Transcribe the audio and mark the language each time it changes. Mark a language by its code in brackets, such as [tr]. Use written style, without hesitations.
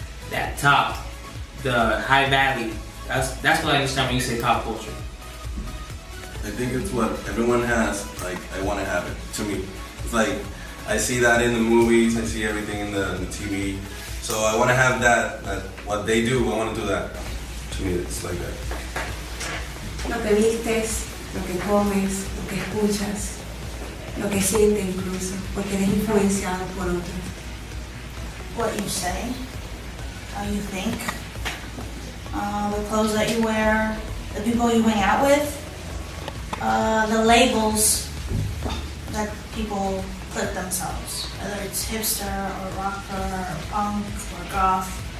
[en] That top, the high value. That's what I understand when you say pop culture. I think it's what everyone has, like, I want to have it. To me, it's like, I see that in the movies, I see everything in the TV. So I want to have that what they do, I want to do that. To me, it's like that. [es] Lo que vistes, lo que comes, lo que escuchas, lo que sientes incluso, porque eres influenciado por otros. [en] What you say, how you think, the clothes that you wear, the people you hang out with, the labels that people put themselves, whether it's hipster or rocker or punk or goth.